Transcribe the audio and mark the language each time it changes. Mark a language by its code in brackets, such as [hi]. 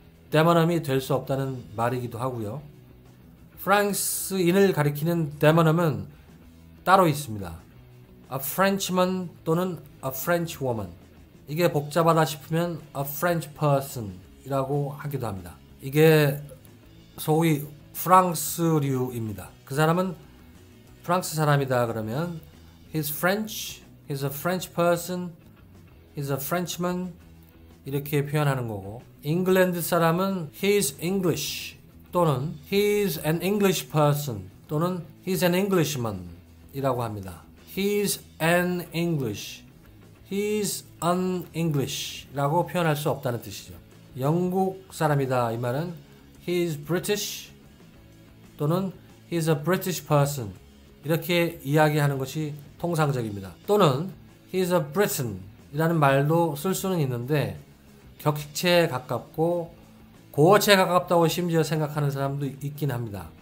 [ko] 데모넘이 될 수 없다는 말이기도 하고요. 프랑스인을 가리키는 데모넘은 따로 있습니다. [en] A Frenchman [ko] 또는 [en] A French woman. [ko] 이게 복잡하다 싶으면 [en] A French person [ko] 이라고 하기도 합니다. 이게 소위 프랑스류입니다. 그 사람은 프랑스 사람이다 그러면 [en] He's French, He's a French person, He's a Frenchman [ko] 이렇게 표현하는 거고 잉글랜드 사람은 [en] He's English [ko] 또는 [en] He's an English person [ko] 또는 [en] He's an Englishman [ko] 이라고 합니다. [en] He's an English, He's an English [ko] 라고 표현할 수 없다는 뜻이죠. 영국 사람이다 이 말은 [en] He's British [ko] 또는 [en] He's a British person [ko] 이렇게 이야기하는 것이 통상적입니다. 또는 [en] He's a Briton [ko] 이라는 말도 쓸 수는 있는데 격식체에 가깝고 고어체에 가깝다고 심지어 생각하는 사람도 있긴 합니다.